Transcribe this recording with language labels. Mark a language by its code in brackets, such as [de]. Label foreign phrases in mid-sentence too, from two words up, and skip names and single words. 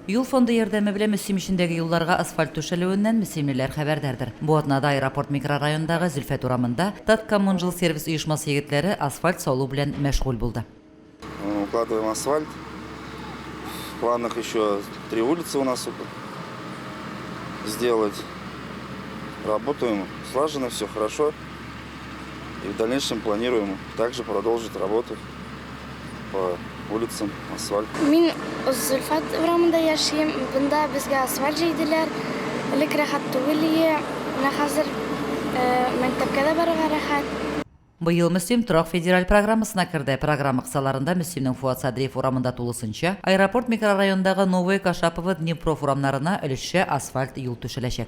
[tt] Юл фонды ярдәме белән Мөсим ишендәге юлларга асфальт түшәлүеннән мөсимлеләр хәбәрдәрдер. Бу атнада аэропорт микрорайонындагы Зөлфәт урамында Таткоммунжил сервис оешмасы егетләре асфальт салу белән мәшгуль булды. [ru] Укладываем асфальт. В планах еще 3 улицы у нас сделать. Работаем слаженно, все хорошо. И в дальнейшем планируем также продолжить работу по улицам, асфальт. [tt] Мин Зөлфәт урамында яшим. Бында безгә асфальт җәйделәр. Элек рәхәт түгел иде. Менә хәзер мәктәпкә дә барырга рәхәт. Быел Мөсим торак федераль программасына керде. Программа кысаларында Мөсимнең Фуат Садриев урамында тулысынча, аэропорт микрорайонындагы Новое Кашапово, Днепров урамнарына өлешчә асфальт юл төшеләчәк.